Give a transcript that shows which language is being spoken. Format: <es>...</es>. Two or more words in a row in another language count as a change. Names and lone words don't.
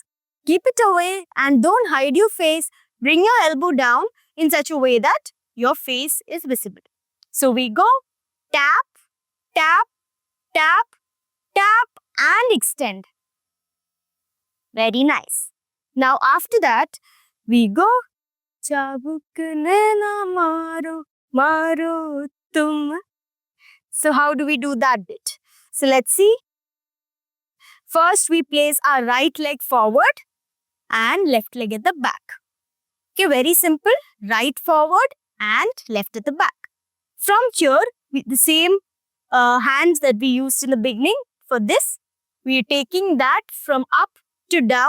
<en>Keep it away and don't hide your face. Bring your elbow down in such a way that your face is visible. So we go tap, tap, tap, tap and extend. Very nice. Now after that, we go</en> <hi>चाबुक नैना मारो, मारो तुम.</hi> <en>So how do we do that bit? So let's see. First, we place our right leg forward and left leg at the back. Okay, very simple. Right forward and left at the back. From here, with the same hands that we used in the beginning, for this, we are taking that from up to down.</en>